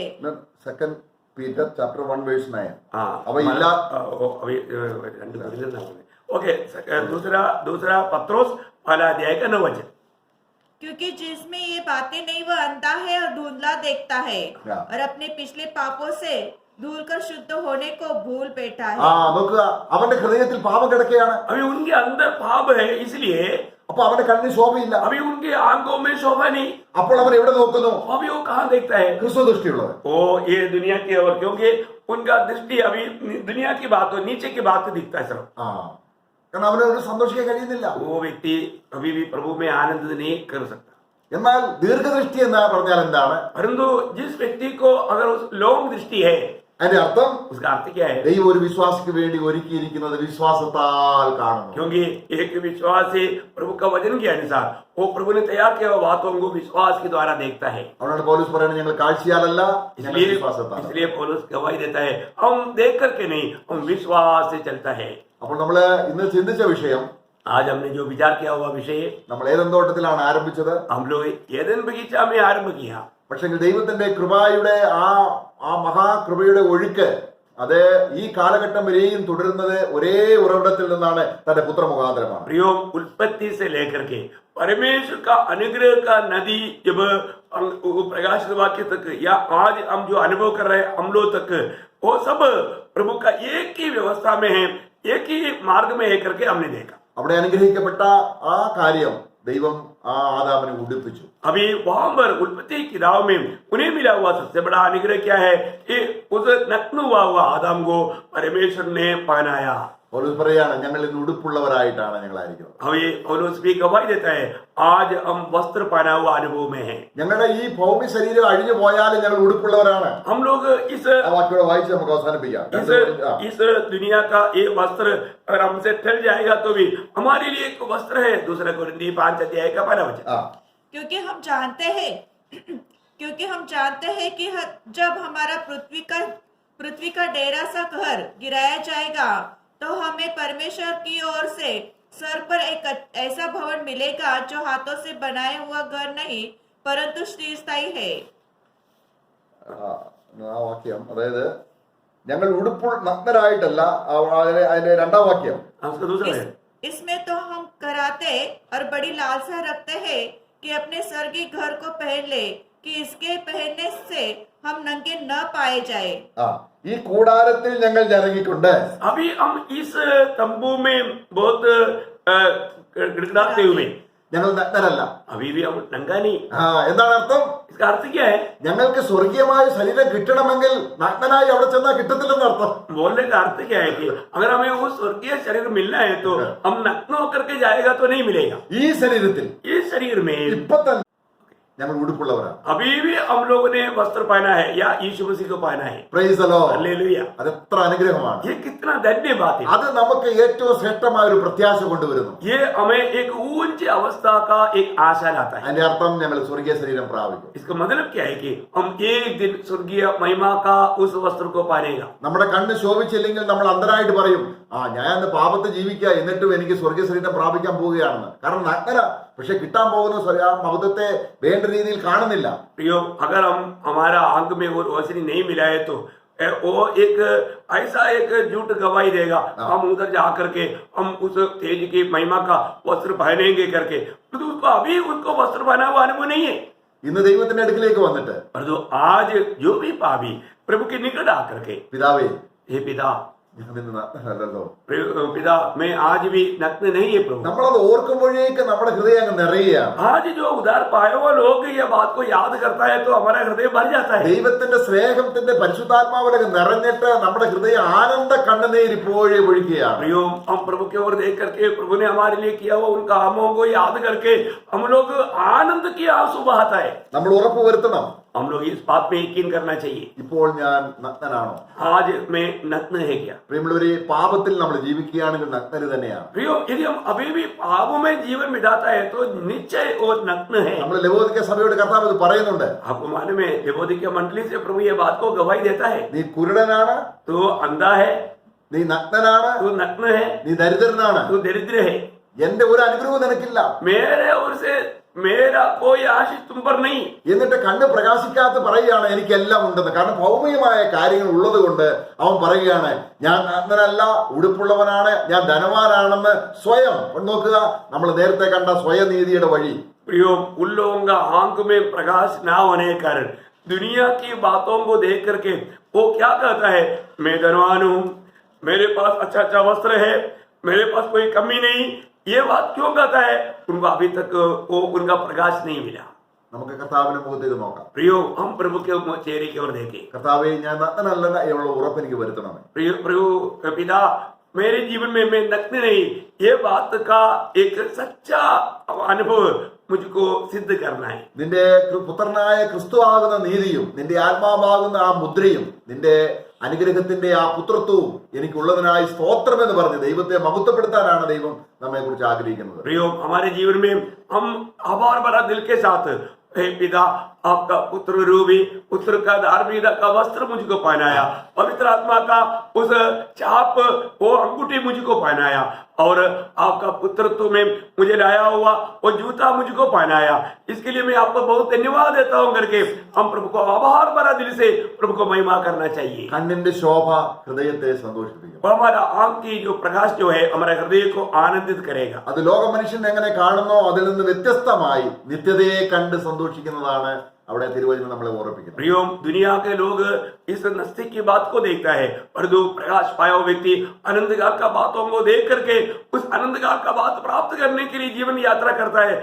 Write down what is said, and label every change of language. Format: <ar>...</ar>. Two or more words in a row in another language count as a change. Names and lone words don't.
<en>2 Peter chapter 1:9.</en> <hi>हाँ अभी इला- अभी ओके, दूसरा पत्रोस 1 अध्याय का 9 वचन, क्योंकि जिसमें ये बातें नहीं वह अंधा है और धुंधला देखता है हाँ। और अपने पिछले पापों से धूल कर शुद्ध होने को भूल बैठा है।</hi> <ml>നോക്കുക, അവന്റെ ഹൃദയത്തിൽ പാപം കിടക്കുകയാണ്.</ml> <hi>अभी उनके अंदर पाप है, इसलिए</hi> <ml>അപ്പൊ അവന്റെ കണ്ണിന് ശോഭയില്ല.</ml> <hi>अभी उनके आंखों में शोभा नहीं।</hi> <ml>അപ്പോൾ അവൻ എവിടെ നോക്കുന്നു?</ml> <hi>अभी वो कहाँ देखता है?</hi> <ml>ക്രിസ്തു ദൃഷ്ടിയുള്ളത്.</ml> <hi>वो ये दुनिया की ओर, क्योंकि उनका दृष्टि अभी दुनिया की बात हो, नीचे की बात दिखता है सिर्फ।</hi> <ml>കാരണം അവന് ഒരു സന്തോഷിക്കാൻ കഴിയുന്നില്ല.</ml> <hi>वो व्यक्ति अभी भी प्रभु में आनंद नहीं कर सकता।</hi> <ml>എന്നാൽ ദീർഘദൃഷ്ടി എന്ന് പറഞ്ഞാൽ എന്താണ്?</ml> <hi>परंतु जिस व्यक्ति को अगर उस लॉन्ग दृष्टि है,</hi> <ml>അതിന്റെ അർത്ഥം</ml> <hi>उसका अर्थ क्या है?</hi> <ml>ദൈവം ഒരു വിശ്വാസിക്ക് വേണ്ടി ഒരുക്കിയിരിക്കുന്നത് വിശ്വാസത്താൽ കാണുന്നു.</ml> <hi>क्योंकि एक विश्वास से प्रभु का वचन के अनुसार वो प्रभु ने तैयार किया हुआ बातों को विश्वास के द्वारा देखता है।</hi> <ml>അതുകൊണ്ട് പൗലോസ് പറയുന്നത് ഞങ്ങൾ കാഴ്ചയാലല്ല, ഞങ്ങൾ വിശ്വാസത്താൽ.</ml> <hi>इसलिए पौलुस गवाही देता है, हम देख करके नहीं, हम विश्वास से चलता है।</hi> <ml>അപ്പോൾ നമ്മള് ഇന്ന് ചിന്തിച്ച വിഷയം,</ml> <hi>आज हमने जो विचार किया हुआ विषय,</hi> <ml>നമ്മൾ ഏദൻ തോട്ടത്തിലാണ് ആരംഭിച്ചത്.</ml> <hi>हम लोग एदन बगीचा में आरंभ किया।</hi> <ml>പക്ഷെ ദൈവത്തിന്റെ കൃപയുടെ ആ മഹാകൃപയുടെ ഒഴുക്ക് അത് ഈ കാലഘട്ടം വരെയും തുടരുന്നത് ഒരേ ഉറവിടത്തിൽ നിന്നാണ്, തന്റെ പുത്രമുഖാന്തരമാണ്.</ml> <hi>प्रियो, उत्पत्ति से लेकर के परमेश्वर का अनुग्रह का नदी जब प्रकाशित वाक्य तक या आज हम जो अनुभव कर रहे हैं हम लोग तक, वो सब प्रभु का एक ही व्यवस्था में है, एक ही मार्ग में है करके हमने देखा।</hi> <ml>അവിടെ അനുഗ്രഹിക്കപ്പെട്ട ആ കാര്യം ദൈവം ആ ആദാമിനെ ഉടുപ്പിച്ചു.</ml> <hi>अभी वहां पर उत्पत्ति की किताब में उन्हें मिला हुआ सबसे बड़ा अनुग्रह क्या है कि उस नग्न हुआ आदम को परमेश्वर ने पहनाया।</hi> <ml>പൗലോസ് പറയാണ്, ഞങ്ങൾ ഇന്ന് ഉടുപ്പുള്ളവരായിട്ടാണ് ഞങ്ങളായിരിക്കുന്നത്.</ml> <hi>अभी पौलुस भी गवाही देता है, आज हम वस्त्र पहना हुआ अनुभव में है।</hi> <ml>ഞങ്ങളുടെ ഈ ഭൗമി ശരീരം അഴിഞ്ഞു പോയാലും ഞങ്ങൾ ഉടുപ്പുള്ളവരാണ്.</ml> <hi>हम लोग इस</hi> <ml>ആ വാക്യോടെ വായിച്ച് നമുക്ക് അവസാനിപ്പിക്കാം.</ml> <hi>इस दुनिया का ये वस्त्र अगर हमसे टल जाएगा तो भी हमारे लिए एक वस्त्र है। 2 कोरिन्थी 5 अध्याय का 12 वचन, क्योंकि हम जानते हैं कि जब हमारा पृथ्वी का डेरा सा घर गिराया जाएगा तो हमें परमेश्वर की ओर से सर पर एक ऐसा भवन मिलेगा जो हाथों से बनाया हुआ घर नहीं परंतु स्थायी है।</hi> <ml>ആ വാക്യം, അതായത് ഞങ്ങൾ നഗ്നരായിട്ടല്ല, അതിന്റെ 2ാം വാക്യം.</ml> <hi>उसका दूसरा है, इसमें तो हम कराते और बड़ी लालसा रखते हैं कि अपने स्वर्गीय घर को पहन ले कि इसके पहनने से हम नंगे न पाए जाए।</hi> <ml>ഈ കൂടാരത്തിൽ ഞങ്ങൾ ഇറങ്ങിക്കൊണ്ട്</ml> <hi>अभी हम इस तंबू में बहुत गिड़गिड़ाते हुए</hi> <ml>ഞങ്ങൾ നഗ്നരല്ല.</ml> <hi>अभी भी हम नंगा नहीं।</hi> <ml>എന്താണ് അർത്ഥം?</ml> <hi>इसका अर्थ क्या है?</hi> <ml>ഞങ്ങൾക്ക് സ്വർഗീയമായ ശരീരം കിട്ടണമെങ്കിൽ നഗ്നനായി അവിടെ ചെന്നാൽ കിട്ടത്തില്ലെന്ന് അർത്ഥം.</ml> <hi>बोलने का अर्थ क्या है कि अगर हमें वो स्वर्गीय शरीर मिलना है तो हम नग्न होकर के जाएगा तो नहीं मिलेगा।</hi> <ml>ഈ ശരീരത്തിൽ</ml> <hi>इस शरीर में</hi> <ml>ഇപ്പൊ തന്നെ ഞങ്ങൾ ഉടുപ്പുള്ളവരാണ്.</ml> <hi>अभी भी हम लोगों ने वस्त्र पहना है या यीशु मसीह को पहना है।</hi> <en>Praise the Lord.</en> <hi>हालेलुया।</hi> <ml>അത് എത്ര അനുഗ്രഹമാണ്.</ml> <hi>ये कितना धन्य बात है।</hi> <ml>അത് നമുക്ക് ഏറ്റവും ശ്രേഷ്ഠമായ ഒരു പ്രത്യാശ കൊണ്ടുവരുന്നു.</ml> <hi>ये हमें एक ऊंची अवस्था का एक आशा लाता है।</hi> <ml>അതിന്റെ അർത്ഥം ഞങ്ങൾ സ്വർഗീയ ശരീരം പ്രാപിക്കും.</ml> <hi>इसका मतलब क्या है कि हम एक दिन स्वर्गीय महिमा का उस वस्त्र को पाएगा।</hi> <ml>നമ്മുടെ കണ്ണ് ശോഭിച്ചില്ലെങ്കിൽ നമ്മൾ അന്ധരായിട്ട് പറയും, ഞാൻ അന്ന് പാപത്തെ ജീവിക്കുക, എന്നിട്ടും എനിക്ക് സ്വർഗീയ ശരീരം പ്രാപിക്കാൻ പോവുകയാണെന്ന്. കാരണം നഗ്നര, പക്ഷെ കിട്ടാൻ പോകുന്ന ആ മഹത്വത്തെ വേണ്ട രീതിയിൽ കാണുന്നില്ല.</ml> <hi>प्रियो, अगर हमारा आंख में वो रोशनी नहीं मिला है तो वो एक ऐसा एक झूठ गवाही देगा। हम उधर जा करके हम उस तेज की महिमा का वस्त्र पहनेंगे करके, तो उसको अभी उसको वस्त्र पहना हुआ अनुभव नहीं है।</hi> <ml>ഇന്ന് ദൈവത്തിന്റെ അടുക്കിലേക്ക് വന്നിട്ട്</ml> <hi>परंतु आज जो भी पापी प्रभु के निकट आकर के,</hi> <ml>പിതാവേ,</ml> <hi>हे पिता,</hi> <ml>ഞാൻ ഇന്ന് നഗ്നനല്ലല്ലോ.</ml> <hi>पिता मैं आज भी नग्न नहीं है प्रभु।</hi> <ml>നമ്മളത് ഓർക്കുമ്പോഴേക്ക് നമ്മുടെ ഹൃദയം അങ്ങ് നിറയുകയാണ്.</ml> <hi>आज जो उधार पाया हुआ लोग ये बात को याद करता है तो हमारा हृदय भर जाता है।</hi> <ml>ദൈവത്തിന്റെ സ്നേഹത്തിന്റെ പരിശുദ്ധാത്മാവിലൊക്കെ നിറഞ്ഞിട്ട് നമ്മുടെ ഹൃദയം ആനന്ദ കണ്ണുനീർ ഇപ്പോഴേ ഒഴുകുകയാണ്.</ml> <hi>प्रियो, हम प्रभु की ओर देख करके प्रभु ने हमारे लिए किया हुआ उन कामों को याद करके हम लोग आनंद की आंसू बहाता है।</hi> <ml>നമ്മൾ ഉറപ്പ് വരുത്തണം,</ml> <hi>हम लोग इस बात में यकीन करना चाहिए,</hi> <ml>ഇപ്പോൾ ഞാൻ നഗ്നനാണോ?</ml> <hi>आज मैं नग्न है क्या?</hi> <ml>പ്രിയമുള്ളവരെ, പാപത്തിൽ നമ്മൾ ജീവിക്കുകയാണെങ്കിൽ നഗ്നര് തന്നെയാണ്.</ml> <hi>प्रियो, यदि हम अभी भी पापों में जीवन बिताता है तो निश्चय वो नग्न है।</hi> <ml>നമ്മൾ ലവോദിക്ക സഭയോട് കർത്താവ് ഇത് പറയുന്നുണ്ട്.</ml> <hi>आपको मालूम है लवोदिकीय मंडली से प्रभु ये बात को गवाही देता है।</hi> <ml>നീ കുരുടനാണ്,</ml> <hi>तो अंधा है,</hi> <ml>നീ നഗ്നനാണ്,</ml> <hi>तू नग्न है,</hi> <ml>നീ ദരിദ്രനാണ്,</ml> <hi>तू दरिद्र है,</hi> <ml>എന്റെ ഒരു അനുഗ്രഹവും നിനക്കില്ല,</ml> <hi>मेरे ओर से मेरा कोई आशीष तुम पर नहीं।</hi> <ml>എന്നിട്ട് കണ്ണ് പ്രകാശിക്കാത്ത പറയുകയാണ് എനിക്കെല്ലാം ഉണ്ടെന്ന്. കാരണം ഭൗമികമായ കാര്യങ്ങൾ ഉള്ളത് കൊണ്ട് അവൻ പറയുകയാണ് ഞാൻ നഗ്നനല്ല, ഉടുപ്പുള്ളവനാണ്, ഞാൻ ധനവാനാണെന്ന് സ്വയം. നോക്കുക, നമ്മൾ നേരത്തെ കണ്ട സ്വയനീതിയുടെ വഴി.</ml> <hi>प्रियो, उन लोगों का आंख में प्रकाश ना होने के कारण दुनिया की बातों को देख करके वो क्या कहता है, मैं धनवान हूँ, मेरे पास अच्छा अच्छा वस्त्र है, मेरे पास कोई कमी नहीं। ये बात क्यों कहता है? उनको अभी तक वो उनका प्रकाश नहीं मिला।</hi> <ml>നമുക്ക് കർത്താവിന്റെ മുഖത്തേക്ക് നോക്കാം.</ml> <hi>प्रियो, हम प्रभु के चेहरे की ओर देखें।</hi> <ml>കർത്താവെ, ഞാൻ നഗ്നനല്ല എന്നുള്ള ഉറപ്പ് എനിക്ക് വരുത്തണമേ.</ml> <hi>प्रियो प्रभु पिता, मेरे जीवन में मैं नग्न नहीं, ये बात का एक सच्चा अनुभव मुझको सिद्ध करना है।</hi> <ml>നിന്റെ പുത്രനായ ക്രിസ്തുവാകുന്ന നീതിയും നിന്റെ ആത്മാവാകുന്ന ആ മുദ്രയും നിന്റെ അനുഗ്രഹത്തിന്റെ ആ പുത്രത്വവും എനിക്കുള്ളതിനായി സ്തോത്രം എന്ന് പറഞ്ഞ് ദൈവത്തെ മഹത്വപ്പെടുത്താനാണ് ദൈവം നമ്മെ കുറിച്ച് ആഗ്രഹിക്കുന്നത്.</ml> <hi>प्रियो, हमारे जीवन में हम आभार भरा दिल के साथ, हे पिता, आपका पुत्र रूपी पुत्र का धार्मिकता का वस्त्र मुझको पहनाया, पवित्र आत्मा का उस चाप वो अंगूठी मुझको पहनाया, और आपका पुत्रत्व में मुझे लाया हुआ वो जूता मुझको पहनाया। इसके लिए मैं आपको बहुत धन्यवाद देता हूँ करके हम प्रभु को आभार भरा दिल से प्रभु को महिमा करना चाहिए।</hi> <ml>കണ്ണിന്റെ ശോഭ ഹൃദയത്തെ സന്തോഷിപ്പിക്കും.</ml> <hi>और हमारा आंख की जो प्रकाश जो है हमारे हृदय को आनंदित करेगा।</hi> <ml>അത് ലോക മനുഷ്യൻ എങ്ങനെ കാണുന്നോ അതിൽ നിന്ന് വ്യത്യസ്തമായി നിത്യതയെ കണ്ട് സന്തോഷിക്കുന്നതാണ് അവിടെ തിരുവചനം നമ്മളെ ഓർമ്മിപ്പിക്കുന്നത്.</ml> <hi>प्रियो, दुनिया के लोग इस नस्तिक की बात को देखता है, परंतु प्रकाश पाया हुआ व्यक्ति आनंद काल का बातों को देख करके उस आनंद काल का बात प्राप्त करने के लिए जीवन यात्रा करता है।</hi>